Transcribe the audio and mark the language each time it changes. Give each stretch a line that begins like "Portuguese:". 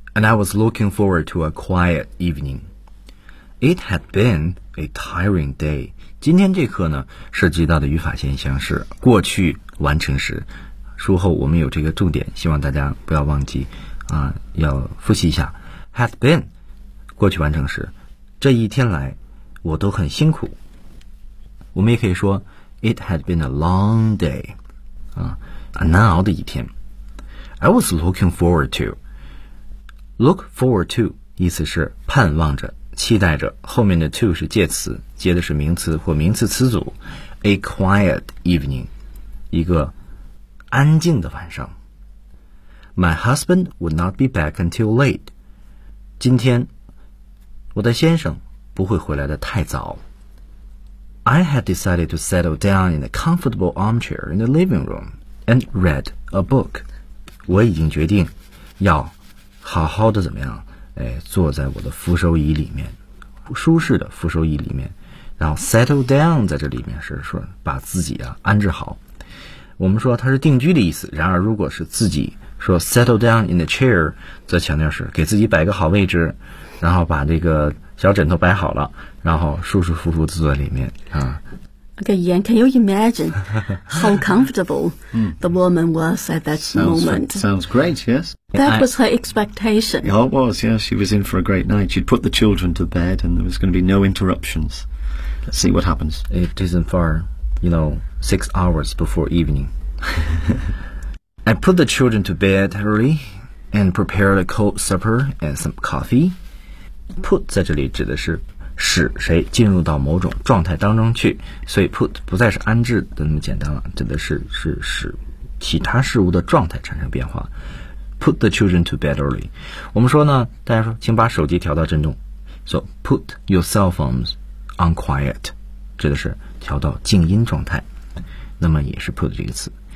English: and I was looking forward to a quiet evening. It had been a tiring day.
Chinese: 今天这课呢，涉及到的语法现象是过去完成时。术后我们有这个重点，希望大家不要忘记啊，要复习一下。
English: Had been
Chinese: 过去完成时，这一天来我都很辛苦。我们也可以说 It had been a long day 啊，很难熬的一天。
English: I was looking forward to.
Chinese: Look forward to 意思是盼望着、期待着。后面的 to 是介词，接的是名词或名词词组。 A quiet evening，一个安静的晚上。
English: My husband would not be back until late.
Chinese: 今天我的先生不会回来的太早。
English: I had decided to settle down in a comfortable armchair in the living room and read a book.
Chinese: 我已经决定要好好的怎么样，哎，坐在我的扶手椅里面，舒适的扶手椅里面，然后 settle down 在这里面是说把自己啊安置好。我们说它是定居的意思，然而如果是自己说 settle down in the chair，则强调是给自己摆个好位置，然后把这个小枕头摆好了，然后舒舒服服坐在里面啊。
English: Okay, Ian, can you imagine how comfortable the woman was at that moment? Sounds great, yes. That was her expectation. It was, yes. She was in for a great night. She'd put the children to bed and there was going to be no interruptions. Let's see what happens. It isn't far, you know, 6 hours before evening. I put the children to bed early and prepared a cold supper and some coffee.
Chinese: Put 在这里指的是使谁进入到某种状态当中去，所以 put 不再是安置的那么简单了，指的是使其他事物的状态产生变化。
English: Put the children to bed early，
Chinese: 我们说呢，大家说请把手机调到震动， So put your cell phones on quiet，指的是调到静音状态，那么也是 put 这个词。